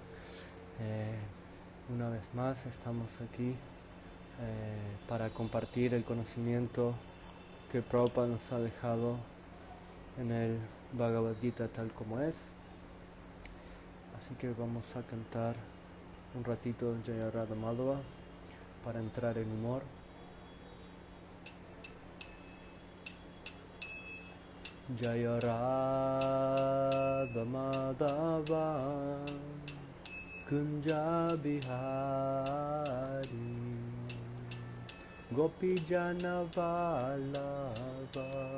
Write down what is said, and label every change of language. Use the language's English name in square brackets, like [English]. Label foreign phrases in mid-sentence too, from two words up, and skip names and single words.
[Spanish] Una vez más estamos aquí para compartir el conocimiento que Prabhupada nos ha dejado en el Bhagavad Gita tal como es. Así que vamos a cantar un ratito [Sanskrit] जय राधा माधव [Spanish] para entrar en humor. [Sanskrit] जय राधा माधव कुञ्ज बिहारी गोपी जन वल्लभ